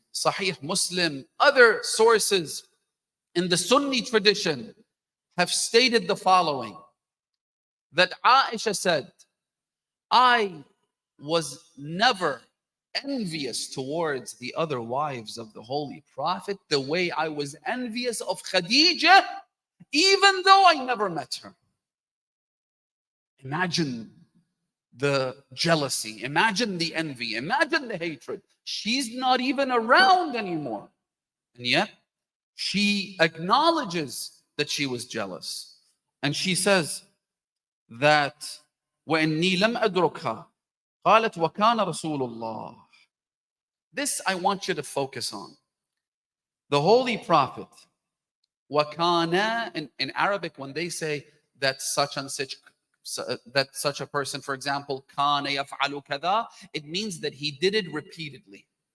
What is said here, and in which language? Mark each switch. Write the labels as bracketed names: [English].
[English] Sahih Muslim, other sources in the Sunni tradition have stated the following, that Aisha said, I was never envious towards the other wives of the Holy Prophet the way I was envious of Khadija, even though I never met her. Imagine the jealousy, imagine the envy, imagine the hatred. She's not even around anymore. And yet, she acknowledges that she was jealous. And she says that, [Arabic] وَإِنِّي لَمْ أَدْرُكْهَا قالت وكان رسول الله. [English] This I want you to focus on. The Holy Prophet, wakana, in Arabic, when they say that such and such, that such a person, for example, kana yaf'alu kada, it means that he did it repeatedly.